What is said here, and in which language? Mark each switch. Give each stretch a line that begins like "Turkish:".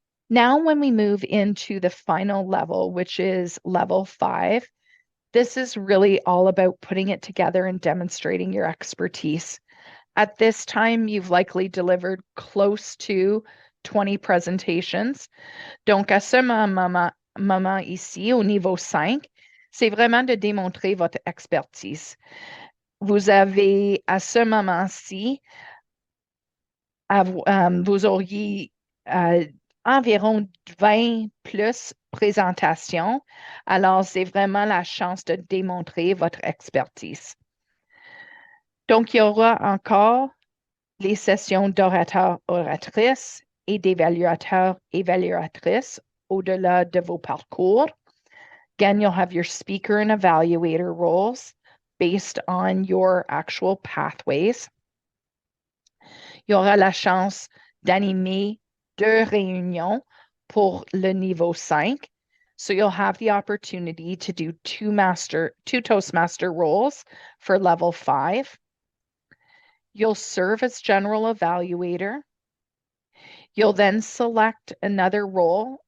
English: Now, when we move into the final level, which is level 5, this is really all about putting it together and demonstrating your expertise. At this time, you've likely delivered close to 20 presentations.
French: Donc, à ce moment ici, au niveau 5, c'est vraiment de démontrer votre expertise. Vous avez, à ce moment-ci, vous auriez environ 20 plus présentations. Alors, c'est vraiment la chance de démontrer votre expertise. Donc, il y aura encore les sessions d'orateurs-oratrices et d'évaluateurs-évaluatrices au-delà de vos parcours.
English: Again, you'll have your speaker and evaluator roles based on your actual pathways.
French: Il y aura la chance d'animer 2 réunions pour le niveau 5.
English: So you'll have the opportunity to do 2 Toastmaster roles for level 5. You'll serve as general evaluator. You'll then select another role.